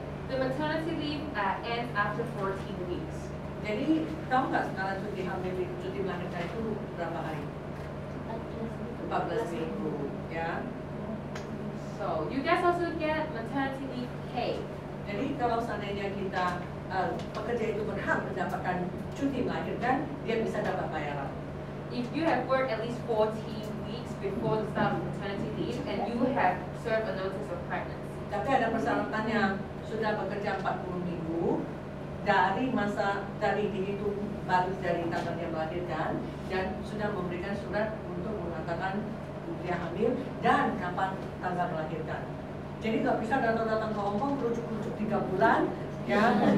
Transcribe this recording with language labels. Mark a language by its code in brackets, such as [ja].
[en] The maternity leave ends after 14 weeks. [id] Jadi tahu nggak sekarang cuti hamil, cuti melahirkan itu berapa hari? 14 minggu, ya. [en] So you guys also get maternity leave pay. [id] Jadi kalau seandainya kita pekerja itu berhak mendapatkan cuti melahirkan, dia bisa dapat bayaran. [en] If you have worked at least 14 weeks before the start of maternity leave and you have served a notice of pregnancy. [id] Tapi ada persyaratannya, sudah bekerja 40 minggu dari dihitung baru dari tanggal dia melahirkan dan sudah memberikan surat untuk mengatakan dia hamil dan kapan tanggal melahirkan. Jadi nggak bisa datang ke Hongkong kerucuk-kerucuk 3 bulan, ya.